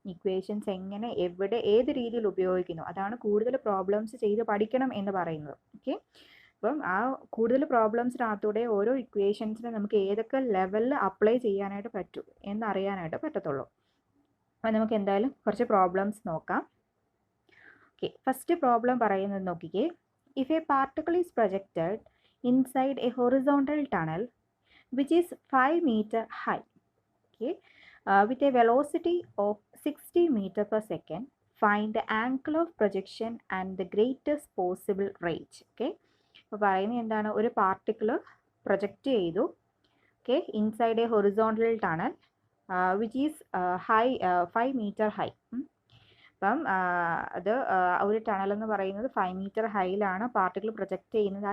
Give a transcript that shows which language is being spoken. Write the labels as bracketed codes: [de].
[ml] Equations എങ്ങനെ, എവിടെ, ഏത് രീതിയിൽ ഉപയോഗിക്കുന്നു, അതാണ് കൂടുതൽ പ്രോബ്ലംസ് ചെയ്ത് പഠിക്കണം എന്ന് പറയുന്നത്. ഓക്കെ, അപ്പം ആ കൂടുതൽ പ്രോബ്ലംസിനകത്തൂടെ ഓരോ ഇക്വേഷൻസിനെ നമുക്ക് ഏതൊക്കെ ലെവലിൽ അപ്ലൈ ചെയ്യാനായിട്ട് പറ്റും എന്നറിയാനായിട്ട് പറ്റത്തുള്ളൂ. അപ്പം നമുക്ക് എന്തായാലും കുറച്ച് പ്രോബ്ലംസ് നോക്കാം. ഓക്കെ, ഫസ്റ്റ് പ്രോബ്ലം പറയുന്നത് നോക്കിക്കേ. [en] If a particle is projected inside a horizontal tunnel which is 5 meter high, okay, with a velocity of 60 meter per second, find the angle of projection and the greatest possible range. [ml] Okay, അപ്പോൾ പറയുന്നത് എന്താണ്, ഒരു particle project ചെയ്തു, okay, [en] Inside a horizontal tunnel which is 5 meter high. [ml] അപ്പം അത് ഒരു tunnel എന്ന് പറയുന്നത് 5 meter ഹൈയിലാണ് പാർട്ടിക്കിൾ പ്രൊജക്റ്റ് ചെയ്യുന്നത്.